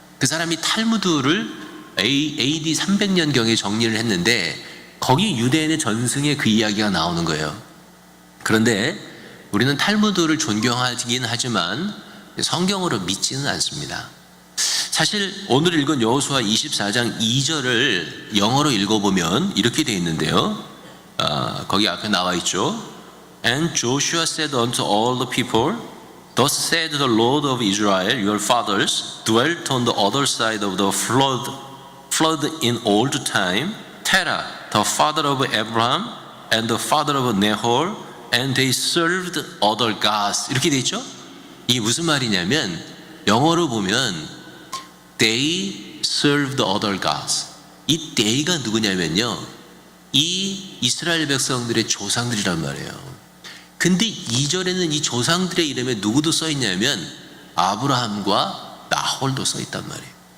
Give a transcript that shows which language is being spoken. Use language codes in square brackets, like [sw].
[ko] 그 사람이 탈무드를 AD 300년경에 정리를 했는데 거기 유대인의 전승에 그 이야기가 나오는 거예요. 그런데 우리는 탈무드를 존경하긴 하지만 성경으로 믿지는 않습니다. 사실 오늘 읽은 여호수아 24장 2절을 영어로 읽어보면 이렇게 되어 있는데요. 거기 앞에 나와 있죠. [en] And Joshua said unto all the people, Thus said the Lord of Israel, your fathers dwelt on the other side of the flood in old time, Terah, the father of Abraham, and the father of Nahor, and they served other gods. [ko] 이렇게 돼 있죠? 이게 무슨 말이냐면, 영어로 보면 [en] they served other gods. [ko] 이 they가 누구냐면요, 이 이스라엘 백성들의 조상들이란 말이에요. 근데 2절에는 이 조상들의 이름에 누구도 써 있냐면 아브라함과 나홀도 써 있단 말이에요.